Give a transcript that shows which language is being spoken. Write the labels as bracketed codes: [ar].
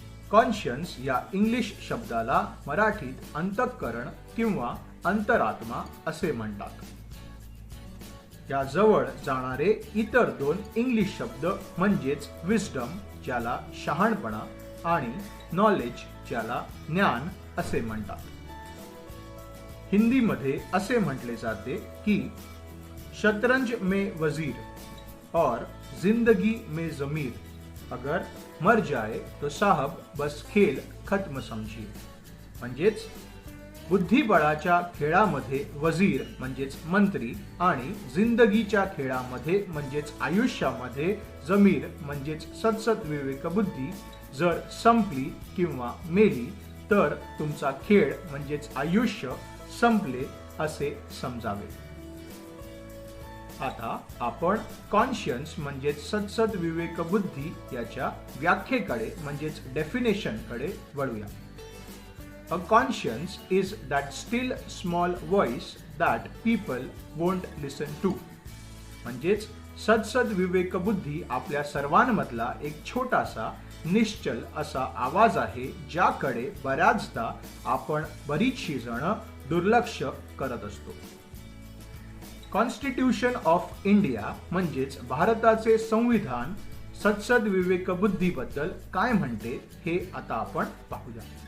[mr] Conscience या English शब्दाला मराठीत अंतःकरण किंवा अंतरात्मा असे म्हणतात। या जवळ जाणारे इतर दोन इंग्लिश शब्द म्हणजेच विस्डम ज्याला शहाणपणा आणि नॉलेज ज्याला ज्ञान असे म्हणतात। हिंदी मध्ये असे म्हटले जाते की [hi] शतरंज में वजीर और जिंदगी में जमीर, अगर मर जाए तो साहब बस खेल खत्म समझिए। [mr] म्हणजेच बुद्धिबळाच्या खेळामध्ये वजीर म्हणजेच मंत्री आणि जिंदगीच्या खेळामध्ये म्हणजेच आयुष्यामध्ये जमीर म्हणजेच सदसद विवेक बुद्धी जर संपली किंवा मेली तर तुमचा खेळ म्हणजेच आयुष्य संपले असे समजावे। आता आपण कॉन्शियन्स म्हणजेच सदसद विवेक बुद्धी याच्या व्याख्येकडे म्हणजेच डेफिनेशन कडे वळूया। [en] A conscience is that still small voice that people won't listen to। [mr] म्हणजेच सदसद विवेक बुद्धी आपल्या सर्वांमधला एक छोटासा निश्चल असा आवाज आहे ज्याकडे बऱ्याचदा आपण बरीचशी जण दुर्लक्ष करत असतो। कॉन्स्टिट्यूशन ऑफ इंडिया म्हणजेच भारताचे संविधान सदसद विवेक बुद्धीबद्दल काय म्हणते हे आता आपण पाहूया।